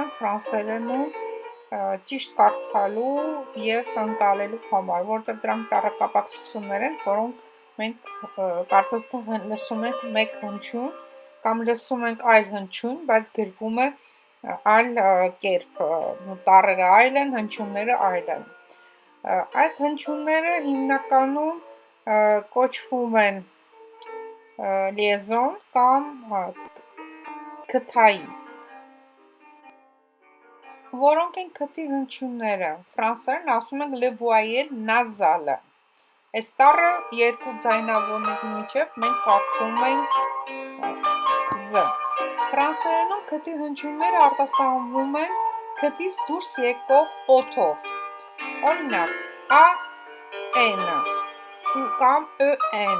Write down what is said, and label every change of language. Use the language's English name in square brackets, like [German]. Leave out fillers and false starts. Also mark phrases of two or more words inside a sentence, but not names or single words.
[Armenian] են ֆրանսերենում ճիշտ կարդալու եւ ընկալելու համար, որտեղ դրանք տարակապակցություններ են, որոնք մենք կարծես թե լսում ենք մեկ հնչյուն կամ լսում ենք այլ հնչյուն, բայց գրվում է այլ կերպ, տառերը այլ են, հնչյունները այլ են։ Այս հնչյունները հիմնականում կոչվում են լիեզոն կամ քթային։ Որոնք են քթի հնչյունները։ Ֆրանսերեն ասում ենք [French] le voyelle nasale։ [Armenian] Այս տառը երկու ձայնավորների միջև մենք կարդում ենք z։ Ֆրանսերենում քթի հնչյունները արտասանվում են քթից դուրս եկող օդով։ Օրինակ a n կամ e-n։